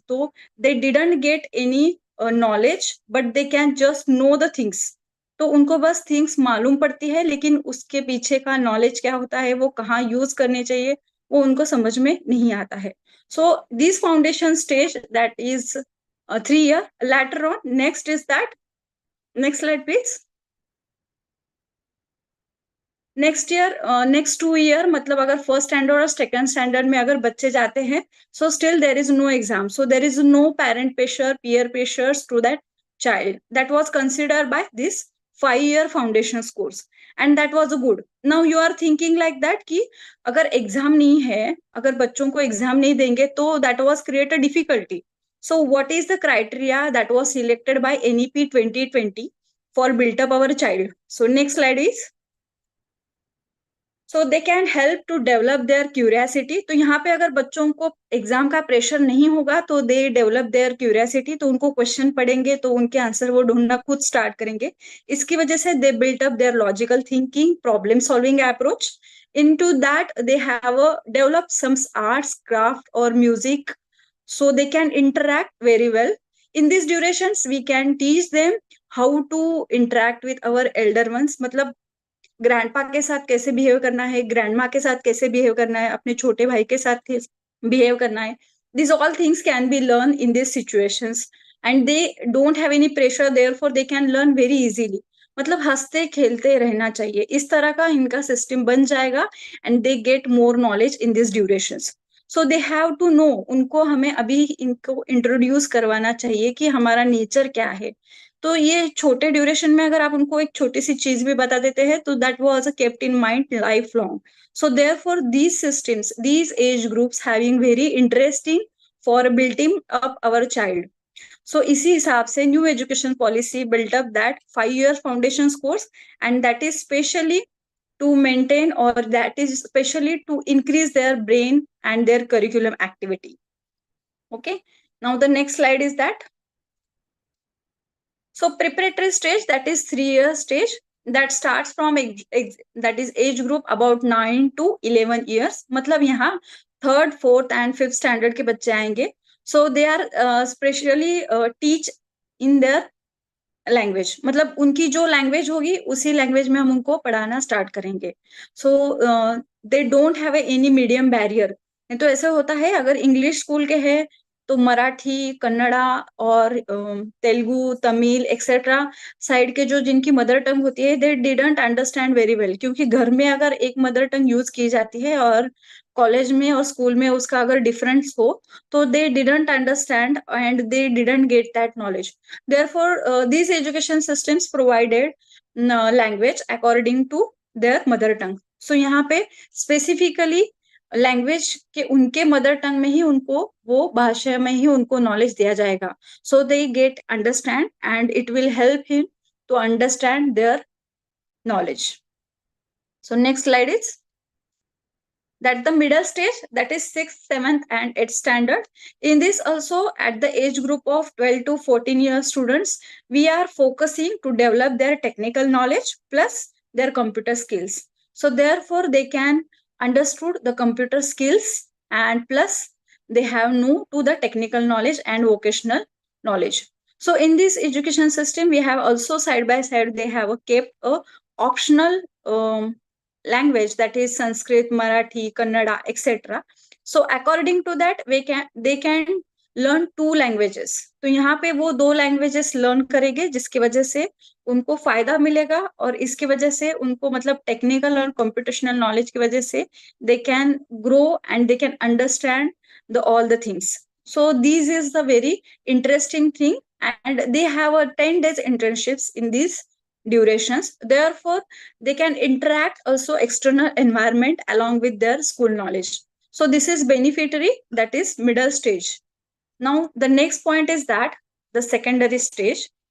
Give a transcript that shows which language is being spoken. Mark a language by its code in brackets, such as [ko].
[en] तो they didn't get any knowledge but they can just know the things. [hi] तो उनको बस थिंग्स मालूम पड़ती है, लेकिन उसके पीछे का नॉलेज क्या होता है, वो कहाँ यूज करने चाहिए, वो उनको समझ में नहीं आता है। [en] So this foundation stage that is 3 year. Later on, next is that, next slide please. Next 2 year, [hi] मतलब अगर फर्स्ट स्टैंडर्ड और सेकंड स्टैंडर्ड में अगर बच्चे जाते हैं, [en] So still there is no exam, so there is no parent pressure, peer pressures to that child. That was considered by this 5 year foundation course, and that was good. Now you are thinking like that [hi] कि अगर exam नहीं है, अगर बच्चों को exam नहीं देंगे तो [en] that was create a difficulty. So what is the criteria that was selected by NEP 2020 for build up our child? So next slide is, so they can help to develop their curiosity. [hi] तो यहाँ पे अगर बच्चों को exam का pressure नहीं होगा तो [en] They develop their curiosity. [hi] तो उनको क्वेश्चन पढ़ेंगे तो उनके आंसर वो ढूंढना खुद स्टार्ट करेंगे। इसकी वजह से [en] They built up their logical thinking, problem solving approach. into that they have developed some arts, craft or music, so they can interact very well. In these durations we can teach them how to interact with our elder ones। [hi] मतलब grandpa के साथ कैसे behave करना है, grandma के साथ कैसे behave करना है, अपने छोटे भाई के साथ बिहेव करना है। [en] This all things can be learn in this situations and they don't have any pressure, therefore they can learn very easily. [hi] मतलब हंसते खेलते रहना चाहिए, इस तरह का इनका सिस्टम बन जाएगा [en] And they get more knowledge in this durations. So they have to know, [hi] उनको हमें अभी इनको इंट्रोड्यूस करवाना चाहिए कि हमारा नेचर क्या है। तो ये छोटे ड्यूरेशन में अगर आप उनको एक छोटी सी चीज भी बता देते हैं तो [en] That was kept in mind lifelong. So therefore these systems, these age groups having very interesting for building up our child. [hi] सो इसी हिसाब से [en] New education policy built up that 5 year foundation course, and that is specially to maintain, or that is especially to increase their brain and their curriculum activity. Okay, now the next slide is that. So preparatory stage, that is 3 year stage, that starts from that is age group about 9 to 11 years। [hi] मतलब यहाँ third fourth and fifth standard के बच्चे आएंगे। [en] so they are specially teach in their language, [hi] मतलब उनकी जो language होगी उसी लैंग्वेज में हम उनको पढ़ाना स्टार्ट करेंगे। [en] So they don't have any medium barrier. [hi] नहीं तो ऐसे होता है, अगर इंग्लिश स्कूल के हैं तो मराठी, कन्नड़ा और तेलुगु, तमिल एक्सेट्रा साइड के जो जिनकी मदर टंग होती है, [en] They didn't understand very well. [hi] क्योंकि घर में अगर एक मदर टंग यूज की जाती है और कॉलेज में और स्कूल में उसका अगर डिफरेंस हो, तो [en] They didn't understand and they didn't get that knowledge. Therefore, these education systems provided language according to their mother tongue. [hi] So यहाँ पे स्पेसिफिकली लैंग्वेज के उनके मदर टंग में ही उनको वो भाषा में ही उनको नॉलेज दिया जाएगा। [en] So they get understand and it will help him to understand their knowledge. So next slide is that the middle stage, that is 6th, 7th and 8th standard. In this also, at the age group of 12 to 14 year students, we are focusing to develop their technical knowledge plus their computer skills. So therefore they can understood the computer skills and plus they have know to the technical knowledge and vocational knowledge. So in this education system, we have also side by side, they have kept a optional language, that is Sanskrit, Marathi, Kannada, etc. So according to that, they can learn 2 languages. [hi] तो यहाँ पे वो 2 languages learn करेंगे, जिसकी वजह से उनको फायदा मिलेगा, और इसकी वजह से उनको मतलब टेक्निकल और कंप्यूटेशनल नॉलेज की वजह से [en] They can grow and they can understand the all the things. So this is the very interesting thing, and they have a 10 days internships in these durations. Therefore, they can interact also external environment along with their school knowledge. So this is beneficiary, that is middle stage. Now the next point is that the secondary stage.